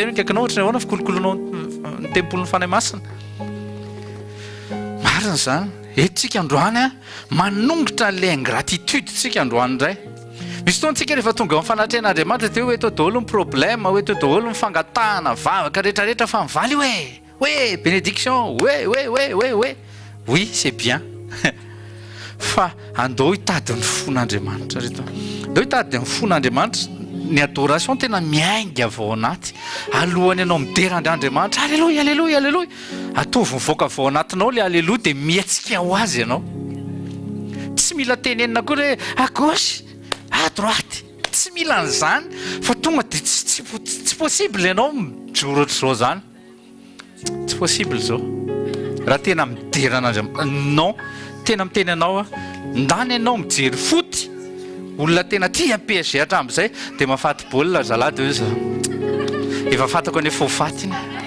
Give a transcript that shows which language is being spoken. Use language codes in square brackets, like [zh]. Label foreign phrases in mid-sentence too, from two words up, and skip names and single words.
[mg] Tena kaikinao ohatrany ahoana fikolokoloanao ny tempoly ny fanahy masina? Marina zany. Eto androany manongotra n'ilay ingratitude tsika androany indray. Misy fotoana tsika rehefa tonga amin'ny fanatrehan'Andriamanitra dia hoe eto daholo ny problème, hoe eto daholo ny fangatahana vavaka rehetrarehetra fa mivaly hoe bénédiction, [fr] oui c'est bien. [mg] Fa andao hitady ny fon'Andriamanitra reto. Andao hitady ny fon'Andriamanitra ny adoration tena miainga vao anaty alohany ianao miderandr'Andriamanitra alleloia alleloia alleloia atovy mivoaka vao anatinao le alleloia dia mietsika ho azy ianao tsy mila tenenina koa hoe [fr] à gauche à droite [mg] tsy mila an'izany fa tonga dia tsy possible ianao mijoro ohatr'izao zany tsy possible zao raha tena mideran'Andriamanitra non tena miteny anao ndany ianao mijery foty olona tena tia PSG hatramin'izay dia mahafaty baolina zalady hoe za efa fatako any efa ho faty iny